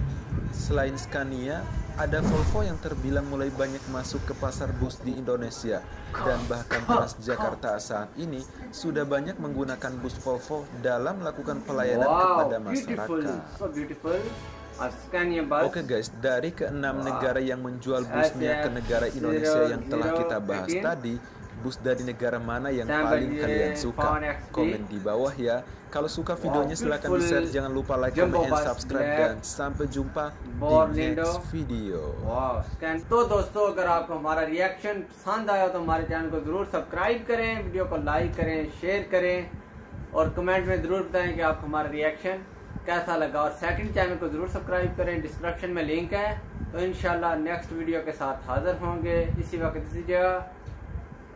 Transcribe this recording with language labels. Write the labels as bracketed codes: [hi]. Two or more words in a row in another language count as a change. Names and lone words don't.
[id] Selain Scania, ada Volvo yang terbilang mulai banyak masuk ke pasar bus di Indonesia, dan bahkan Transjakarta saat ini sudah banyak menggunakan bus Volvo dalam melakukan pelayanan kepada masyarakat. Oke guys, dari ke-6 negara yang menjual busnya ke negara Indonesia yang telah kita bahas tadi, bus dari negara mana yang paling kalian suka? Komen di bawah ya. Kalau suka videonya silahkan di-share, jangan lupa [en] like, comment, and subscribe, [id] dan sampai jumpa di [en] next video. [hi] तो दोस्तों, अगर आपको हमारा रिएक्शन पसंद आया तो हमारे चैनल को जरूर सब्सक्राइब करें, वीडियो को लाइक करें, शेयर करें और कमेंट में जरूर बताएं कि आपको हमारा रिएक्शन कैसा लगा। और [en] second channel [hi] को जरूर सब्सक्राइब करें, डिस्क्रिप्शन में लिंक है। तो इंशाल्लाह [en] next video [hi] के साथ हाजिर होंगे इसी वक्त इसी जगह।